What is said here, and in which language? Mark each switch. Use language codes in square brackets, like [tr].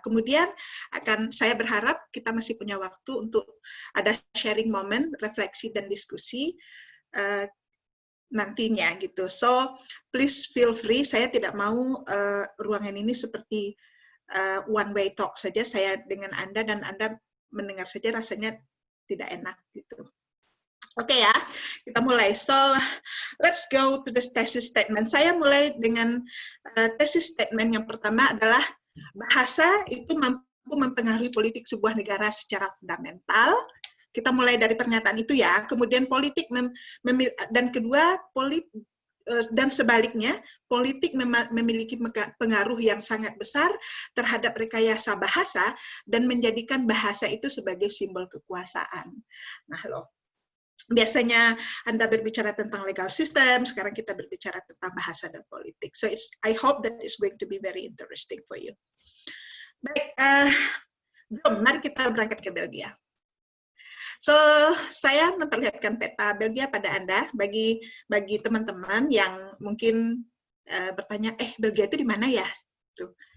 [id] Kemudian saya berharap kita masih punya waktu untuk ada sharing moment, refleksi dan diskusi nantinya gitu. [en] So please feel free. [id] Saya tidak mau ruangan ini seperti [en] one way talk [id] saja, saya dengan Anda dan Anda mendengar saja rasanya tidak enak gitu. Oke ya, kita mulai. [en] So, let's go to the thesis statement. [id] Saya mulai dengan thesis statement yang pertama adalah bahasa itu mampu mempengaruhi politik sebuah negara secara fundamental. Kita mulai dari pernyataan itu ya. Kemudian politik dan kedua dan sebaliknya, politik memiliki pengaruh yang sangat besar terhadap rekayasa bahasa dan menjadikan bahasa itu sebagai simbol kekuasaan. Nah, biasanya Anda berbicara tentang legal system, sekarang kita berbicara tentang bahasa dan politik. [en] So I hope that is going to be very interesting for you. [id] Baik, mari kita berangkat ke Belgia. So saya memperlihatkan peta Belgia pada Anda, bagi teman-teman yang mungkin bertanya, Belgia itu di mana ya? Tuh.